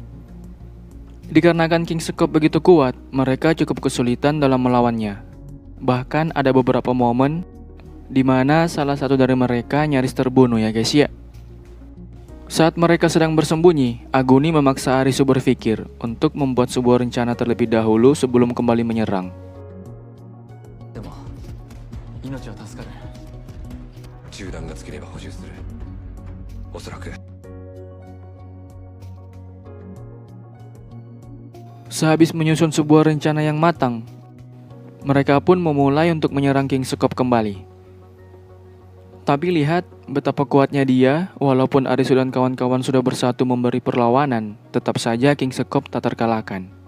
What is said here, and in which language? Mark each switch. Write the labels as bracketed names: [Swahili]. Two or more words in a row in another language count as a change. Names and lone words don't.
[Indonesian] Dikarenakan King Sekop begitu kuat, mereka cukup kesulitan dalam melawannya. Bahkan ada beberapa momen di mana salah satu dari mereka nyaris terbunuh ya guys ya. Saat mereka sedang bersembunyi, Aguni memaksa Arisu berpikir untuk membuat sebuah rencana terlebih dahulu sebelum kembali menyerang. [Japanese] でも命は助かる。銃弾が尽きれば補充する。おそらく [Indonesian] Sehabis menyusun sebuah rencana yang matang, mereka pun memulai untuk menyerang King Sekop kembali. Tapi lihat betapa kuatnya dia, walaupun Arisu dan kawan-kawan sudah bersatu memberi perlawanan, tetap saja King Sekop tak terkalahkan.